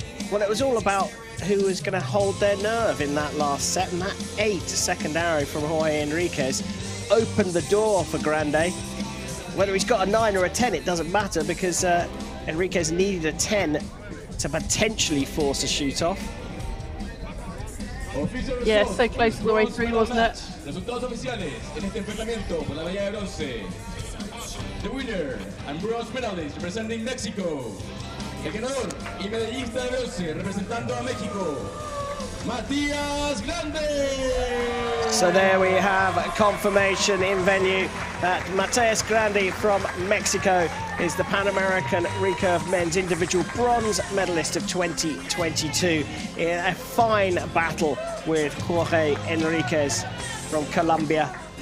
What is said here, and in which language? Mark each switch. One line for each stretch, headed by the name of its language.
English: Well, it was all about who was going to hold their nerve in that last set, and that 8-second arrow from Jorge Enriquez opened the door for Grande. Whether he's got a 9 or a 10, it doesn't matter, because Enriquez needed a 10 to potentially force a shoot-off. Yeah, so close all the way through, wasn't it?
Spanish: Resultados oficiales en este enfrentamiento por la medalla de bronce.
English: The winner and bronze medalist representing Mexico.
Spanish: El ganador y medallista de bronce representando a México, Matias Grande.
English: So there we have a confirmation in venue that Matias Grande from Mexico is the Pan American Recurve men's individual bronze medalist of 2022 in a fine battle with Jorge Enriquez from Colombia.